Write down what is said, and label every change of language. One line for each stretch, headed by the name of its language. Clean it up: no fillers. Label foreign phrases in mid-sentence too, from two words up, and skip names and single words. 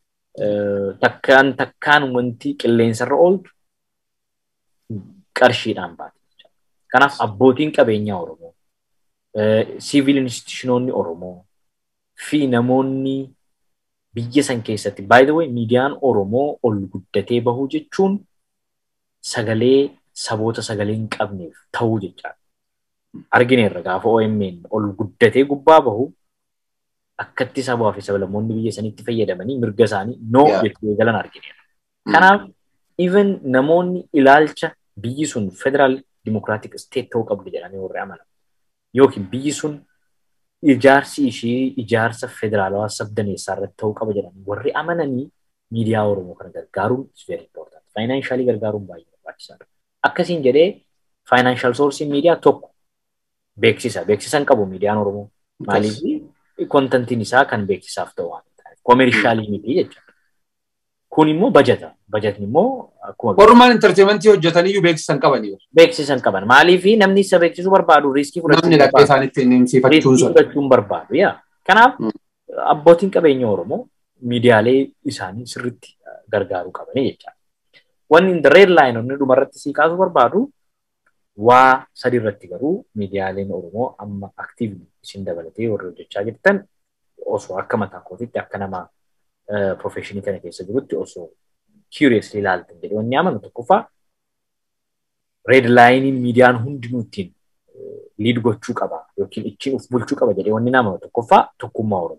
Oromo: Takkaan wanti qilleensarra ooltu qarshiidhaan baate. Kanaaf abbootiin qabeenyaa Oromoo, siivil institushinoonni Oromoo fi namoonni biyya san keessatti
English: by the way
Oromo: miidiyaan Oromoo ol guddatee bahuu jechuun sagalee saboota sagalee hin qabneef ta'uu jechaadha. Argineerra gaafa OMN ol guddatee gubbaa bahu akkatti sabaa fi sablammoonni biyya sanitti fayyadamanii mirga isaanii no jechuu galan argineerra. Kanaaf even namoonni ilaalcha biyyi sun
English: federal democratic state
Oromo: ta'uu qabdu jedhanii warri amanan yookiin biyyi sun ijaarsi ishee ijaarsa federaalawaa sabdaneessaa irratti ta'uu qaba jedhanii warri amananii miidiyaa Oromoo kana gargaaruun
English: is very important.
Oromo: Financially gargaaruun baay'ee barbaachisaadha. Akkasiin jedhee
English: financial source
Oromo: miidiyaa tokko beeksisa. Beeksisan qabu miidiyaan Oromoo. Maaliif kontentiin isaa kan beeksisaaf ta'u waan ta'eef. Commercially miti jechuudha. Kun immoo bajata. Bajatni immoo akkuma warrumaan entertainmentii hojjetanii beeksisan qabanii. Beeksisan qaban. Maaliif namni isa beeksisuu barbaadu riiskii namni dhaqee isaanitti fudhachuun barbaadu. Kanaaf abbootiin qabeenya Oromoo miidiyaalee isaanii sirriitti gargaaruu qabanii jechaadha. Wanni
English: in the red line
Oromo: onni dhumarratti sii kaasuu barbaadu waa sadi irratti garuu miidiyaaleen Oromoo amma actively isin dabalatee warri hojjechaa jirtan osoo akka mataa kootiitti akka nama professionii kana keessa jirutti osoo curiously ilaaltan jedhee wanni amanu tokkoffaa
English: red line
Oromo: miidiyaan hundinuu ittiin lead gochuu qaba yookiin ittiin uf bulchuu qaba jedhee wanni amanu tokkoffaa tokkummaa Oromoo.